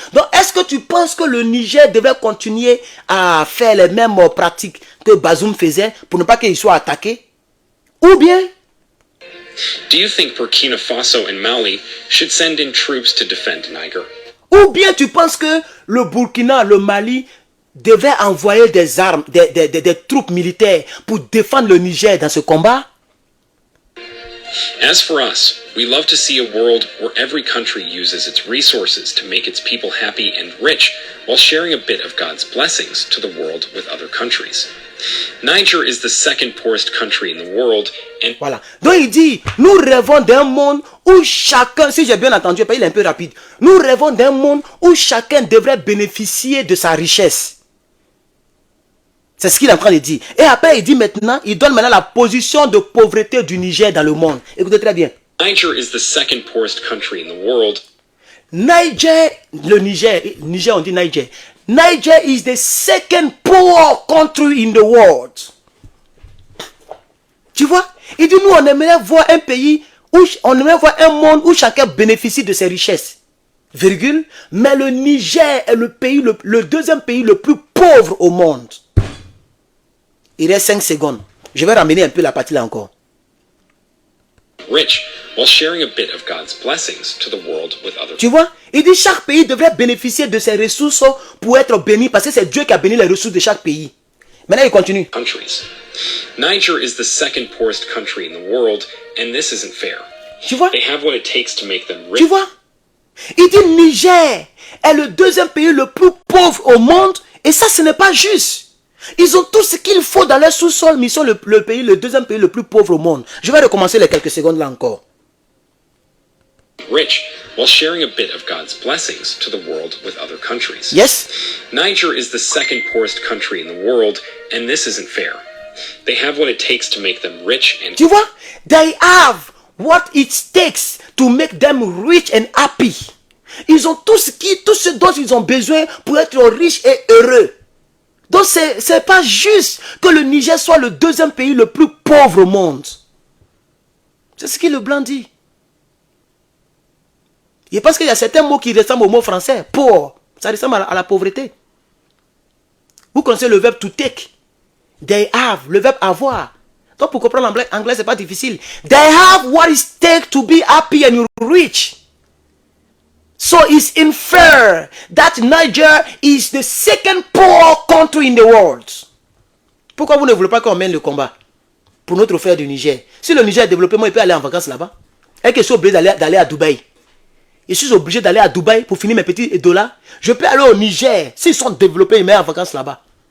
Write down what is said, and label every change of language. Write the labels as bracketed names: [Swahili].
[French] Donc, est-ce que tu penses que le Niger devrait continuer à faire les mêmes pratiques que Bazoum faisait pour ne pas qu'il soit attaqué? Ou bien [English] do you think Burkina Faso and Mali should send in troops to defend Niger? [French] Ou bien tu penses que le Burkina, le Mali devait envoyer des armes, des troupes militaires pour défendre le Niger dans ce combat? [English] As for us, we love to see a world where every country uses its resources to make its people happy and rich while sharing a bit of God's blessings to the world with other countries. Niger is the second poorest country in the world and... [French] Voilà. Donc il dit, nous rêvons d'un monde où chacun, si j'ai bien entendu, il est un peu rapide, nous rêvons d'un monde où chacun devrait bénéficier de sa richesse. C'est ce qu'il est en train de dire. Et après, il dit maintenant, il donne maintenant la position de pauvreté du Niger dans le monde. Écoutez très bien. [English] Niger is the second poorest country in the world. [French] Niger, le Niger on dit Niger. [English] Niger is the second poor country in the world. [French] Tu vois? Il dit, nous, on aimerait voir un pays, on aimerait voir un monde où chacun bénéficie de ses richesses. Virgule. Mais le Niger est le deuxième pays le plus pauvre au monde. Il reste 5 secondes. Je vais ramener un peu la partie là encore. [English] Rich, while sharing a bit of God's blessings to the world with other. [French] Tu vois? Il dit chaque pays devrait bénéficier de ses ressources pour être béni parce que c'est Dieu qui a béni les ressources de chaque pays. Maintenant, il continue. [English] Countries. Niger is the second poorest country in the world, and this isn't fair. [French] Tu vois? [English] They have what it takes to make them rich. [French] Tu vois? Il dit Niger est le deuxième pays le plus pauvre au monde et ça, ce n'est pas juste. Ils ont tout ce qu'il faut dans leur sous-sol, mais ils sont le deuxième pays le plus pauvre au monde. Je vais recommencer les quelques secondes là encore. Rich, while sharing a bit of God's blessings to the world with other countries. [English] Yes? Niger is the second poorest country in the world, and this isn't fair. They have what it takes to make them rich and... [French] Tu vois? [English] They have what it takes to make them rich and happy. [French] Ils ont tout ce dont ils ont besoin pour être riches et heureux. Donc c'est pas juste que le Niger soit le deuxième pays le plus pauvre au monde. C'est ce que le blanc dit. Et parce qu'il y a certains mots qui ressemblent au mot français. Pauvre. Ça ressemble à la pauvreté. Vous connaissez le verbe to take. [English] They have. [French] Le verbe avoir. Donc pour comprendre l'anglais, c'est pas difficile. [English] They have what it takes to be happy and rich. So it's unfair that Niger is the second poor country in the world. [French] Pourquoi vous ne voulez pas qu'on mène le combat pour notre frère du Niger? Si le Niger est développé, moi, il peut aller en vacances là-bas. Et que je suis obligé d'aller à Dubaï. Je suis obligé d'aller à Dubaï pour finir mes petits dollars. Je peux aller au Niger. S'ils sont développés, ils mettent en vacances là-bas.